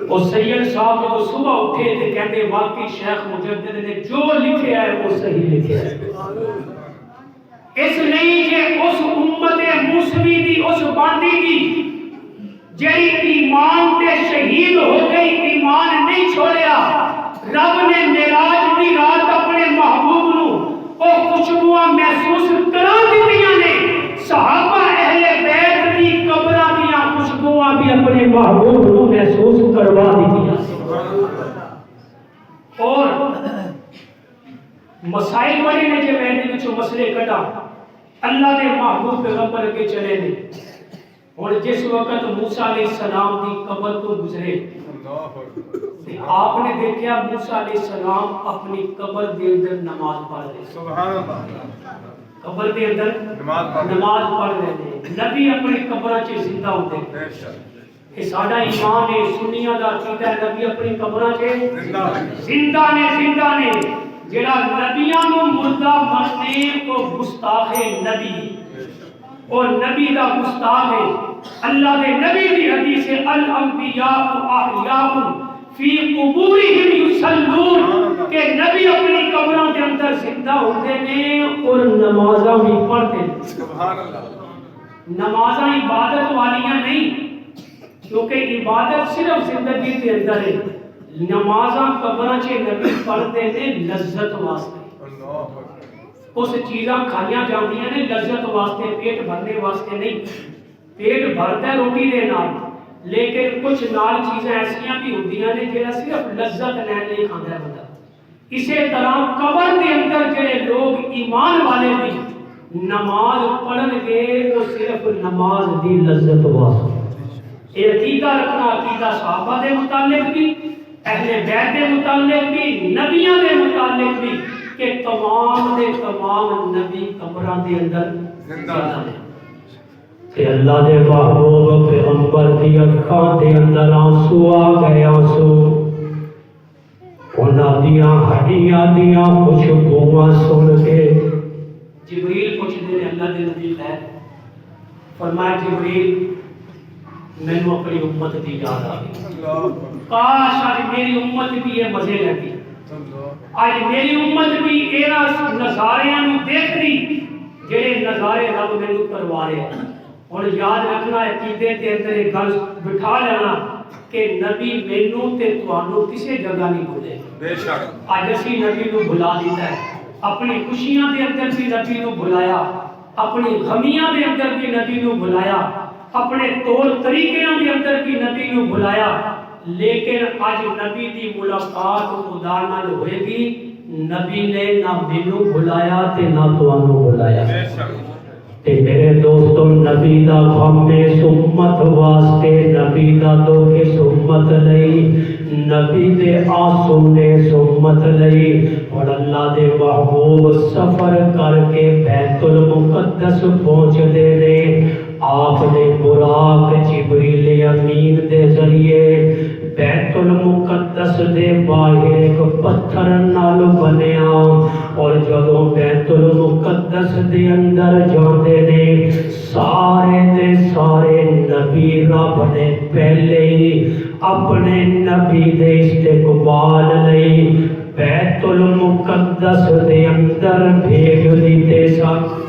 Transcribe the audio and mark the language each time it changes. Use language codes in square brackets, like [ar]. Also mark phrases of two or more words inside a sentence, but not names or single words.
[pa] اور سید صاحب جب صبح اٹھے تے کہتے واقعی شیخ مجدد نے جو لکھیا ہے وہ صحیح لکھیا ہے۔ اس نہیں کہ اس امت موسوی دی اس باندی دی جڑی ایمان تے شہید ہو گئی ایمان نہیں چھوڑیا، رب نے معراج دی رات اپنے محبوب نو او خوشبوئاں محسوس کرا دتیاں نے۔ صحابہ اہل بیت دی قبراں دیاں خوشبوئاں بھی اپنے محبوب نو محسوس کروا دتیاں۔ اور مسائل بڑے نے جو میں نے وچوں مسئلے کڈا اللہ دے محبوب پیغمبر کے چلے نے۔ اور جس وقت موسیٰ علیہ السلام دی قبر تو گزرے آپ نے دیکھا موسیٰ علیہ السلام اپنی قبر دے اندر نماز پڑھ رہے، سبحان اللہ، قبر دے اندر نماز پڑھ رہے، نبی اپنی قبراں چ زندہ ہوتے ہیں۔ یہ ساڈا ایمان ہے، سنیاں دا عقیدہ ہے، نبی اپنی قبراں چ زندہ نے جڑا نبیاں نو مردہ مننے کو گستاخ نبی اور نبی دا گستاخ ہے۔ اللہ دے نبی دی حدیث ہے [ar] الانبیاء احیاء فی قبورہم یصلون [pa] کہ نبی اپنی قبراں کے اندر زندہ ہوتے ہیں اور نمازاں بھی پڑھتے ہیں۔ سبحان اللہ، نمازاں عبادت والیاں نہیں، کیونکہ عبادت صرف زندگی کے اندر ہے، نمازاں قبراں چ نبی پڑھتے ہیں لذت واسطے، اس چیزاں کھائیاں جاندیاں نے لذت واسطے، پیٹ بھرنے واسطے نہیں۔ پیٹ بھرتا ہے روٹی دے نال، لیکن کچھ نال چیزیں ایسیاں بھی ہوندیاں نے جڑا صرف لذت لین لئی کھاندا ہے بندہ۔ اسی طرح قبر کے اندر جڑے لوگ ایمان والے بھی نماز پڑھن گے وہ صرف نماز دی لذت واسطے۔ یہ عقیدہ رکھنا عقیدہ صحابہ دے متعلق بھی، اہل بیت دے متعلق بھی، نبیوں دے متعلق بھی کہ تمام دے تمام نبی قبراں دے اندر زندہ ہیں۔ کہ اللہ دے محبوب پیغمبر دی اکھاں دے اندر آنسو آ گئے، آنسو انہاں دیاں ہڈیاں دیاں خوشبوئاں سن کے۔ جبریل پوچھتے ہیں اللہ دے نبی خیر، فرمایا جبریل مینوں اپنی امت دی یاد آ گئی، کاش آج میری امت بھی یہ مزے لگی، آج میری امت بھی انہاں نظاریاں نوں دیکھ دی جڑے نظارے رب مینوں کروا رہے ہیں۔ اور یاد رکھنا عقیدے کے اندر ایک گل بٹھا لینا کہ نبی مینوں تے تانوں کسی جگہ نہیں بھولے، بے شک اج اسی نبی نوں بھلا دیتا ہے، اپنی خوشیاں دے اندر بھی نبی نوں بلایا، اپنی غمیاں دے اندر بھی نبی نوں بلایا، اپنے طور طریقیاں دے اندر بھی نبی نوں بلایا، لیکن اج نبی دی ملاقات خدا نال ہوئے گی، نبی نے نہ مینوں بلایا تے نہ تانوں بلایا۔ تے میرے دوستو نبی دا غم اس امت واسطے، نبی دا دکھ اس امت لئی، نبی دے آنسو نے اس امت لئی۔ اور اللہ دے محبوب سفر کر کے بیت المقدس پہنچ دے نے، آپ نے براق جبریل امین دے ذریعے بیت المقدس دے باہر ایک پتھر نال بنیا، اور جدوں بیت المقدس دے اندر جاندے نے سارے دے سارے نبی رب نے پہلے ہی اپنے نبی دے استقبال لئی بیت المقدس دے اندر بھیج دیتے سن۔